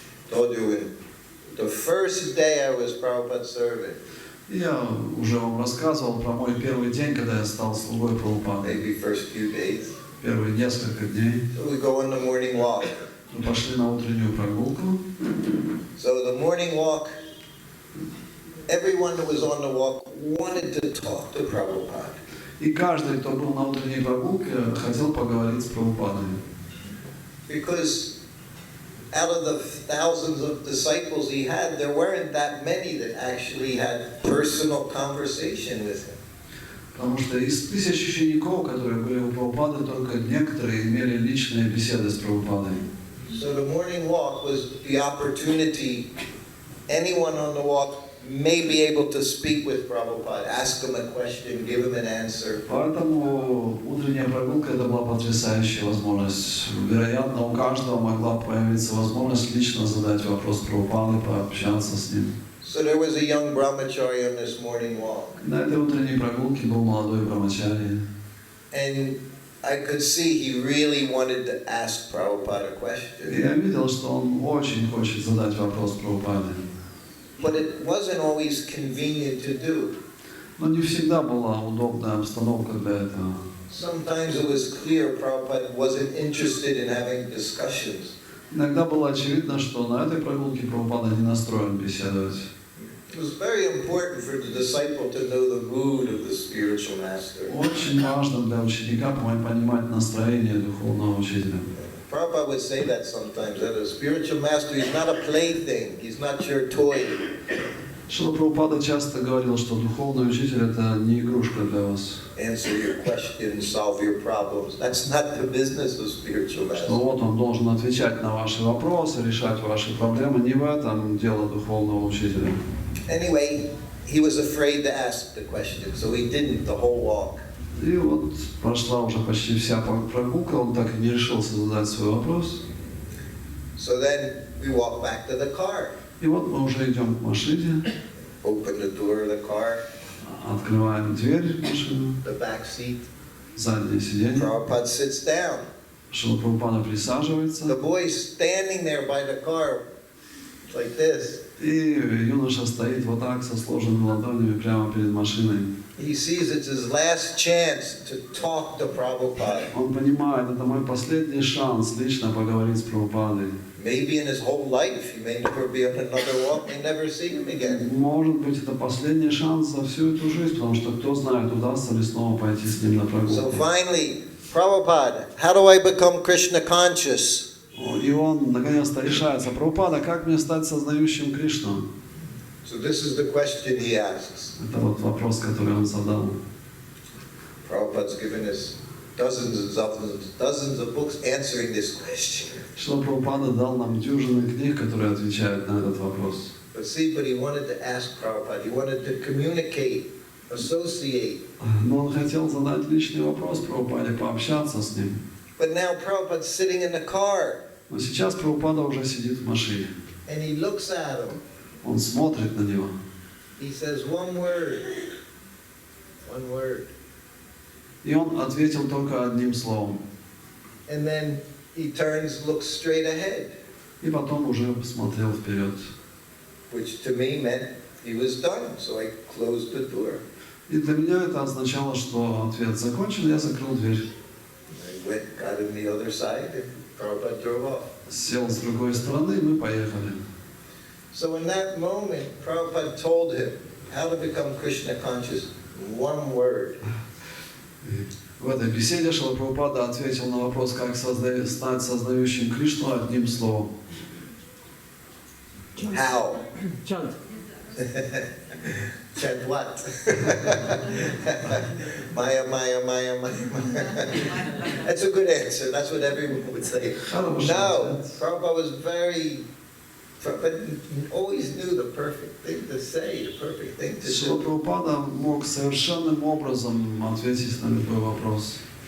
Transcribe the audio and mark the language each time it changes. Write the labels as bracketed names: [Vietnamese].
[English] Told you, the first day I was Prabhupada's servant. [Russian] Я уже вам рассказывал про мой первый день, когда я стал слугой Прабхупады. [English] Maybe first few days. [Russian] Первые несколько дней. [English] So we go on the morning walk. [Russian] Мы пошли на утреннюю прогулку. [English] So the morning walk, everyone that was on the walk wanted to talk to Prabhupada. [Russian] И каждый, кто был на утренней прогулке, хотел поговорить с Прабхупадой. [English] Because out of the thousands of disciples he had, there weren't that many that actually had personal conversation with him. [Russian] Потому что из 1000 учеников, которые были у Прабхупады, только некоторые имели личные беседы с Прабхупадой. [English] So the morning walk was the opportunity. Anyone on the walk may be able to speak with Prabhupada, ask him a question, give him an answer. [Russian] Поэтому утренняя прогулка это была потрясающая возможность. Вероятно, у каждого могла появиться возможность лично задать вопрос Прабхупаде, пообщаться с ним. [English] So there was a young brahmachari on this morning walk. [Russian] На этой утренней прогулке был молодой брамачари. [English] And I could see he really wanted to ask Prabhupada a [Russian] И [English] question. [Russian] я видел, что он очень хочет задать вопрос Прабхупаде. [English] But it wasn't always convenient to do. [Russian] Но не всегда была удобная обстановка для этого. [English] Sometimes it was clear Prabhupada wasn't interested in having discussions. [Russian] Иногда было очевидно, что на этой прогулке Прабхупада не настроен беседовать. [English] It was very important for the disciple to know the mood of the spiritual master. [Russian] Очень важно для ученика понимать настроение духовного учителя. [English] Prabhupada would say that sometimes, that a spiritual master is not a plaything, he's not your toy. [Russian] Шрила Прабхупада часто говорил, что духовный учитель это не игрушка для вас. [English] Answer your questions, solve your problems. That's not the business of spiritual master. [Russian] Что вот он должен отвечать на ваши вопросы, решать ваши проблемы. Не в этом дело духовного учителя. [English] Anyway, he was afraid to ask the question, so he didn't the whole walk. [Russian] И вот прошла уже почти вся прогулка, он так и не решился задать свой вопрос. [English] So then we walk back to the car. [Russian] И вот мы уже идем к машине, [English] Open the door of the car. [Russian] Открываем дверь в машину, [English] the back seat. [Russian] заднее сиденье. [English] Prabhupada sits down. [Russian] Шрила Прабхупада присаживается. [English] The boy's standing there by the car like this. [Russian] И юноша стоит вот так, со сложенными ладонями прямо перед машиной. [English] He sees it's his last chance to talk to Prabhupada. [Russian] Он понимает, это мой последний шанс лично поговорить с Прабхупадой. [English] Maybe in his whole life, he may never be on another walk, may never see him again. [Russian] Может быть, это последний шанс за всю эту жизнь, потому что кто знает, удастся ли снова пойти с ним на [English] So [Russian] прогулку. [English] finally, Prabhupada, how do I become Krishna conscious? [Russian] И он наконец-то решается: Прабхупада, как мне стать сознающим Кришну? [English] So this is the question he asks. [Russian] Это вот вопрос, который он задал. [English] Prabhupada's given us dozens of books answering this question. [Russian] Шрила Прабхупада дал нам дюжины книг, которые отвечают на этот вопрос. [English] But he wanted to ask Prabhupada, he wanted to communicate, associate. [Russian] Но он хотел задать личный вопрос Прабхупаде, пообщаться с ним. [English] But now Prabhupada's sitting in the car. [Russian] Но сейчас Прабхупада уже сидит в машине. [English] And he looks at him. [Russian] Он смотрит на него. [English] He says one word. One word. [Russian] И он ответил только одним словом. [English] And then he turns, looks straight ahead. [Russian] И потом уже смотрел вперед. [English] Which to me meant he was done, so I closed the door. [Russian] И для меня это означало, что ответ закончен, я закрыл дверь. [English] I went, got on the other side, and Prabhupada drove off. [Russian] Сел с другой стороны, и мы поехали. [English] So in that moment, Prabhupada told him how to become Krishna conscious. One word. [Russian] В этой беседе Шрила Прабхупада ответил на вопрос, как стать сознающим Кришну одним словом. [English] How? Chant. Chant what? Maya, Maya, Maya, Maya, Maya. That's a good answer. That's what everyone would say. No, Prabhupada was but always knew the perfect thing to say, the perfect thing to [Russian] Шрила [English] do. [Russian] Прабхупада мог совершенным образом ответить на любой вопрос.